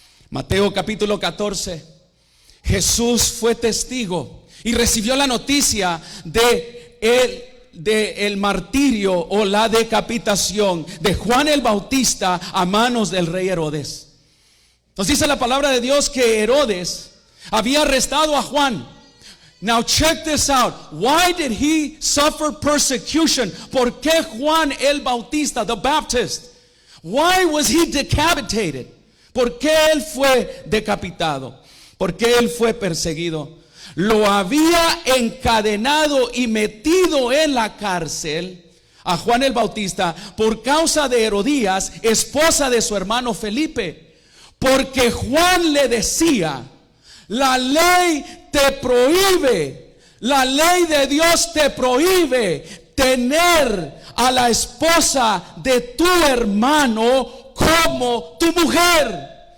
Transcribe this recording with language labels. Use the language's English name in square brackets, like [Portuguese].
[Spanish] Mateo capítulo 14. Jesús fue testigo y recibió la noticia de el martirio o la decapitación de Juan el Bautista a manos del rey Herodes. Nos dice la palabra de Dios que Herodes había arrestado a Juan. [English] Now check this out. Why did he suffer persecution? [Spanish] ¿Por qué Juan el Bautista, [English] the Baptist? Why was he decapitated? [Spanish] ¿Por qué él fue decapitado? ¿Por qué él fue perseguido? Lo había encadenado y metido en la cárcel a Juan el Bautista por causa de Herodías, esposa de su hermano Felipe, porque Juan le decía: la ley te prohíbe, la ley de Dios te prohíbe tener a la esposa de tu hermano como tu mujer.